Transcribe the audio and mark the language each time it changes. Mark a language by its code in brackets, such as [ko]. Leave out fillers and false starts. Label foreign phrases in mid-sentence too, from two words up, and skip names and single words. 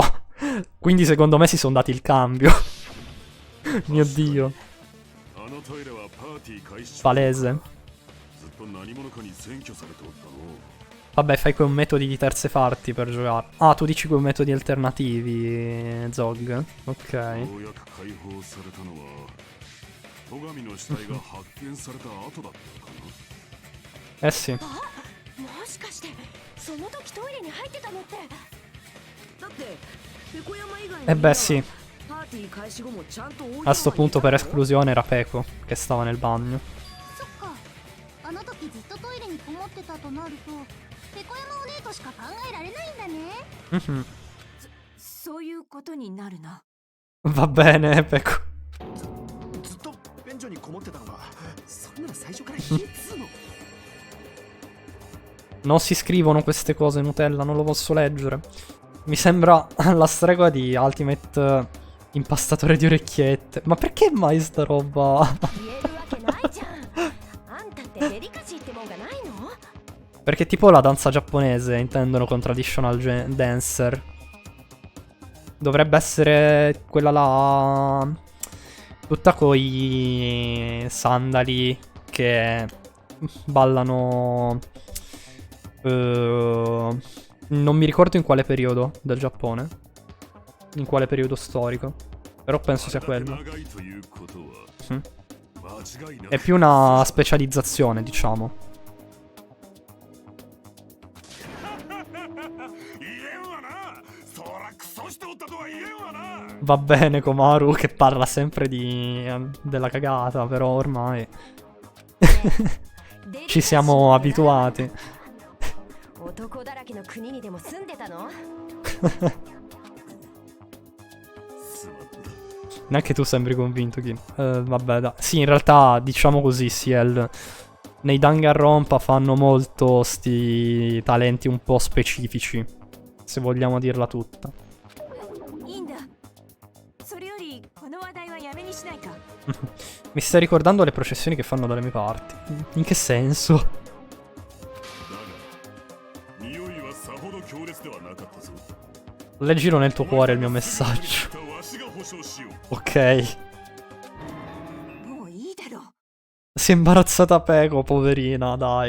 [it] Quindi secondo me si sono dati il cambio. Mio Dio. [ja] あのトイレはパーティー開始中 [it] Palese. [ja] ずっと何者かに占拠されておったの。 [it] Vabbè, fai quei metodi di terze parti per giocare. Ah, tu dici quei metodi alternativi, Zog. Ok. [ja] ようやく解放されたのは戸上の死体が発見された後だったのか [it] Eh sì. [ja] もしかしてその時トイレに入ってたのって。だってペコ山以外の [it] Eh beh, sì. [ja] パーティー開始後もちゃんと [it] A sto punto per esclusione era Peko che stava nel bagno. [ja] そっか。あの時ずっとトイレにこもってたとなると、ペコ山お姉としか考えられないんだね。 Mhm. そういうことになるな。 [it] Va bene, Peko. [ja] ずっと便所にこもってたのが、そんなら最初から言えっつうの。 [it] Non si scrivono queste cose, Nutella, non lo posso leggere. Mi sembra la stregua di [en] Ultimate impastatore [it] di orecchiette. Ma perché mai sta roba? [ja] 言えるわけないじゃん。あんたってデリカシーってもんがないの？ [it] Perché tipo la danza giapponese intendono con [en] traditional dancer. [it] Dovrebbe essere quella là... tutta coi sandali che ballano... non mi ricordo in quale periodo del Giappone. In quale periodo storico. Però penso sia quello. [ja] 長いということは Mm. 間違いなく [it] È più una specializzazione, diciamo. [ja] 言えんわな。そらクソしておったとは言えんわな。 [it] Va bene Komaru che parla sempre della cagata, però ormai ci siamo abituati. [ja] 男だらけの国にでも住んでたの？ [it] Neanche tu sembri convinto, Kim. Vabbè, dai. Sì, in realtà, diciamo così, Ciel. Nei Danganronpa fanno molto sti talenti un po' specifici. Se vogliamo dirla tutta. [ja] いいんだ。それよりこの話題はやめにしないか。 [it] Mi stai ricordando le processioni che fanno dalle mie parti. In che senso? [ja] だが匂いはさほど強烈ではなかったぞ。 [it] Leggilo nel tuo cuore il mio messaggio. [ja] わしが保証しよう。 [it] Ok. [ja] もういいだろう。 [it] Si è imbarazzata Peko, poverina, dai.